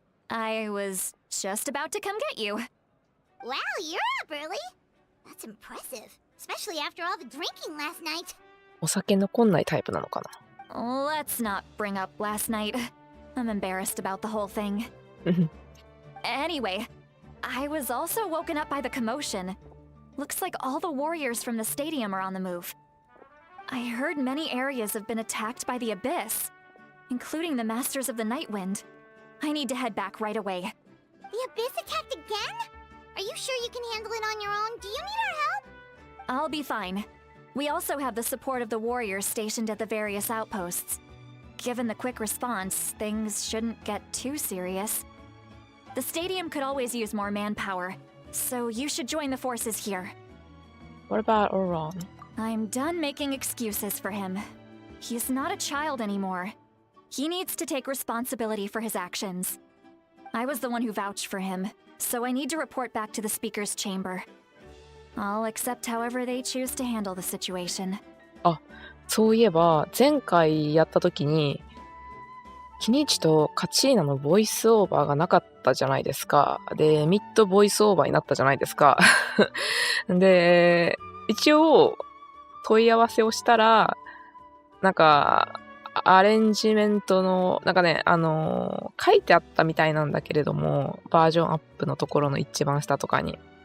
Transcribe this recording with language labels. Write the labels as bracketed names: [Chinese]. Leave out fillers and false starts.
[English] I was just about to come get you. Wow, you're up early. That's impressive, especially after all the drinking last night. [Japanese] お酒残んないタイプなのかな。 [English] Let's not bring up last night. I'm embarrassed about the whole thing. Anyway, I was also woken up by the commotion. Looks like all the warriors from the stadium are on the move. I heard many areas have been attacked by the Abyss, including the Masters of the Nightwind. I need to head back right away. The Abyss attacked again? Are you sure you can handle it on your own? Do you need our help? I'll be fine. We also have the support of the warriors stationed at the various outposts. Given the quick response, things shouldn't get too serious. The stadium could always use more manpower, so you should join the forces here. What about Oron? I'm done making excuses for him. He's not a child anymore. He needs to take responsibility for his actions. I was the one who vouched for him, so I need to report back to the speaker's chamber. I'll accept however they choose to handle the situation. [Japanese] そういえば前回やった時にキニチとカチーナのボイスオーバーがなかったじゃないですか。で、ミッドボイスオーバーになったじゃないですか。で、一応問い合わせをしたら、なんかアレンジメントのなんかね、書いてあったみたいなんだけれども、バージョンアップのところの一番下とかに